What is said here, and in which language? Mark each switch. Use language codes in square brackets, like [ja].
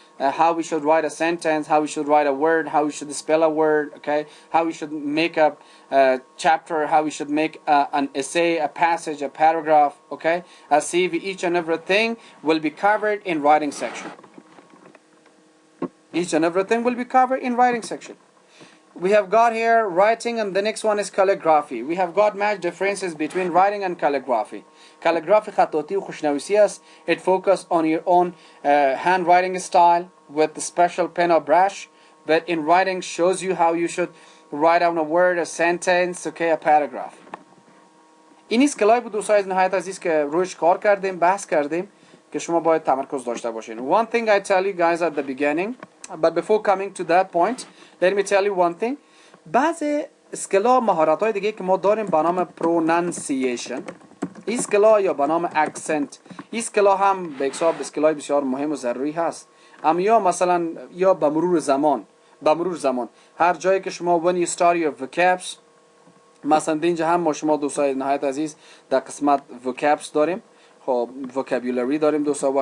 [en] how we should write a sentence, how we should write a word, how we should spell a word, okay, how we should make a chapter, how we should make an essay, a passage, a paragraph, okay, a CV. Each and everything will be covered in writing section. Each and everything will be covered in writing section. We have got here writing, and the next one is calligraphy. We have got much differences between writing and calligraphy. [fa] Calligraphy خطاطی و خوشنویسی است. [en] It focuses on your own handwriting style with the special pen or brush, but in writing shows you how you should write down a word, a sentence, okay, a paragraph. [fa] این اسکلای بود دوستای نهایت عزیز که روش کار کردیم، بحث کردیم که شما باید تمرکز داشته باشین. [en] One thing I tell you guys at the beginning, but before coming to that point, let me tell you one thing. [fa] بعض اسکلا مهارت‌های دیگه که ما داریم به نام pronunciation، این اسکلا یا به نام accent، این اسکلا هم به حساب اسکلای بسیار مهم و ضروری هست. اما یا مثلا یا به مرور زمان هر جایی که شما [en] when you start your vocabs، [fa] مثلا اینجا هم ما شما دوستای نهایت عزیز در قسمت vocabs داریم، خب vocabulary داریم دوستا.